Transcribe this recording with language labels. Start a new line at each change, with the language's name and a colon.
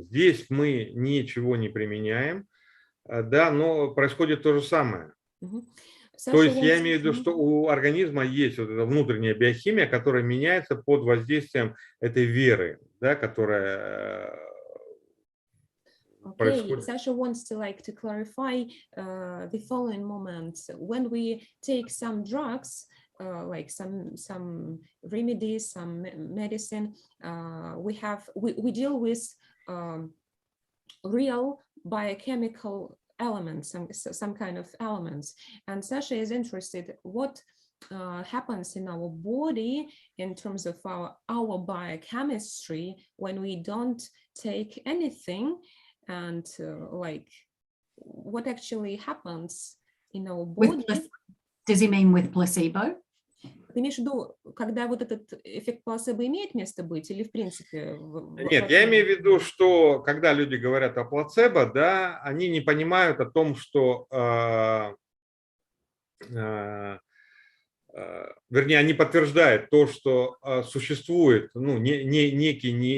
Russian: Здесь мы ничего не применяем, да, но происходит то же самое. То есть я имею в виду, что у организма есть вот эта внутренняя биохимия, которая меняется под воздействием этой веры, да, которая происходит.
English: Sasha wants to clarify the following moments. When we take some drugs, like some remedies, some medicine, we deal with real biochemical elements, some kind of elements, and Sasha is interested what happens in our body in terms of our biochemistry when we don't take anything, and like what actually happens in our body. Does he mean with placebo?
Russian: Ты имеешь в виду, когда вот этот эффект плацебо имеет место быть, или в принципе? Нет, я имею в виду, что когда люди говорят о плацебо, да, они не понимают о том, что, вернее, они подтверждают то, что существует, ну, некий